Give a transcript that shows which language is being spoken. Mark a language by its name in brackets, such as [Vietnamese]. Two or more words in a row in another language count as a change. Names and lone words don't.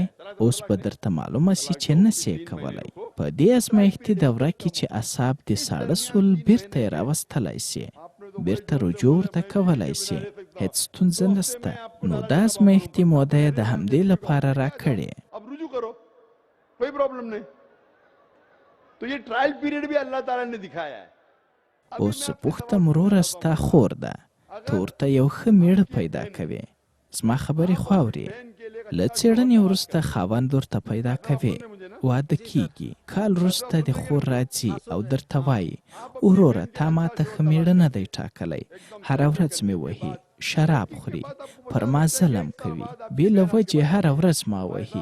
[Pashto] اوس به درته معلومه سي چې نه سې کولی. په دې ازمایښتي دوره کې چې اعصاب دې ساړه سول بیرته یې راوستلی سې، بیرته رجوع ورته کولی سې، هېڅ ستونزه نسته. نو دا ازمایښتي موده یې د همدې لپاره راکړې. [Hindi] अब रुजू करो, कोई प्रॉब्लम नहीं. तो ये [English] trial period [Hindi] भी अल्लाह ताला ने दिखाया है. [Pashto] اوس پوښتم وروره ستا خور ده، ته ورته یو ښه میړه پیدا کوې، زما خبرې خو اورې. له څېړنې وروسته خاوند ورته پیدا کوې، واده کیږي. کال وروسته د خور راځي او درته وایي وروره تا ماته ښه میړه نه دی ټاکلی، هره ورځ مې وهي، شراب خوري، پر ما ظلم کوي، بې له وجې هره ورځ ما وهي.